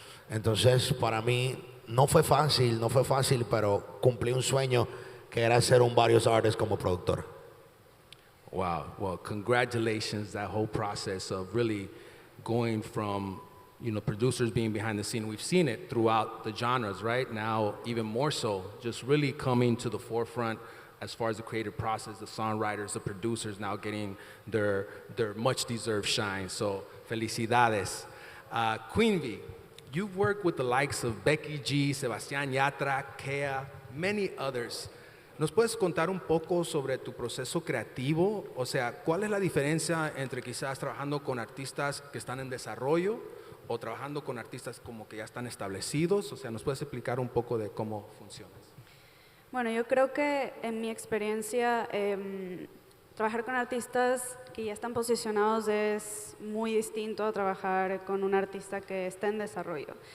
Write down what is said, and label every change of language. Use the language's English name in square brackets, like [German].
[Spanish] Entonces, para mí no fue fácil, pero cumplí un sueño que era ser un varios artists como productor. Wow. [English] Well, congratulations, that whole process of really going from, producers being behind the scene. We've seen it throughout the genres, right? Now, even more so, just really coming to the forefront as far as the creative process, the songwriters, the producers now getting their much-deserved shine. So, felicidades. Queen V, you've worked with the likes of Becky G, Sebastián Yatra, Kea, many others. [Spanish] ¿Nos puedes contar un poco sobre tu proceso creativo? O sea, ¿cuál es la diferencia entre quizás trabajando con artistas que están en desarrollo o trabajando con artistas como que ya están establecidos? O sea, ¿nos puedes explicar un poco de cómo funcionas? Bueno, yo creo que en mi experiencia, trabajar con artistas que ya están posicionados es muy distinto a trabajar con un artista que está en desarrollo.